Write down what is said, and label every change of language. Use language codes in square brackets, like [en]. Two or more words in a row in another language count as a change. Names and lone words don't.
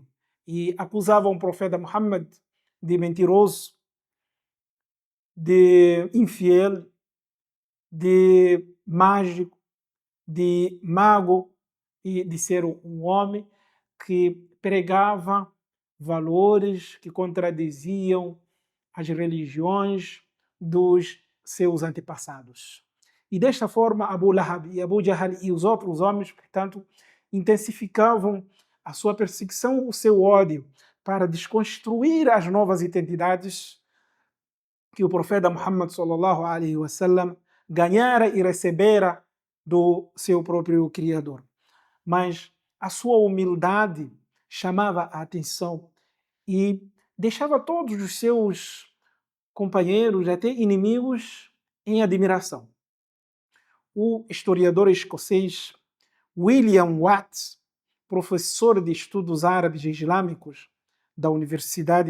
[pt] E acusavam o profeta Muhammad de mentiroso, de infiel, de mágico, de mago e de ser um homem que pregava valores que contradiziam as religiões dos seus antepassados. E desta forma, Abu Lahab e Abu Jahl e os outros homens, portanto, intensificavam a sua perseguição, o seu ódio, para desconstruir as novas identidades que o profeta Muhammad [ar] صلى الله عليه وسلم [pt] ganhara e recebera do seu próprio Criador. Mas a sua humildade chamava a atenção e deixava todos os seus companheiros, até inimigos, em admiração. O historiador escocês William Watts, professor de estudos árabes e islâmicos da Universidade